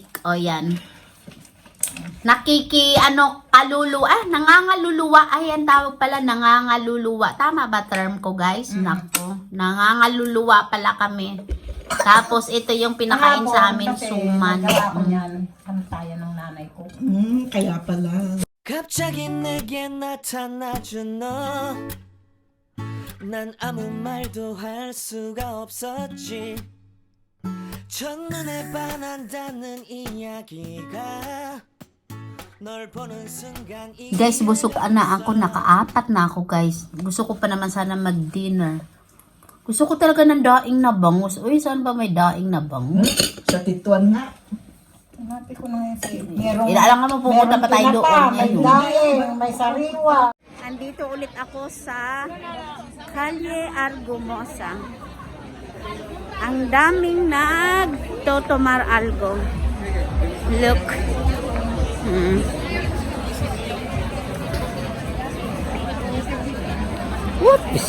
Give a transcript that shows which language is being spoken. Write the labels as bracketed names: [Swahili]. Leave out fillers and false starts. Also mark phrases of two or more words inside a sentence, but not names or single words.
[Filipino] O, yan. Nangangaluluwa. Ayan, tawag pala, nangangaluluwa. Tama ba term ko, guys? Nako. Nangangaluluwa pala kami. Tapos, ito yung pinakain sa amin, suman. Pantayan ng nanay ko. Kaya pala. [Korean] 갑자기 내게 나타나준 너 난 아무 말도 할 수가 없었지 첫눈에 반한다는 이야기가 널 보는 순간 [Filipino] Guys, busog na ako. Nakaapat na ako, guys. Gusto ko pa naman sana mag-dinner. Gusto ko talaga ng daing na bangus. Uy, saan ba may daing na bangus? Sa tituan nga. Hanapin ko na yun sa'yo. Alam nga mo, pumunta pa tayo doon. May daing, may sariwa. Andito ulit ako sa Calle Argumosa. Ang daming [Spanish] nagtotomar algo. [English] Look. Whoops.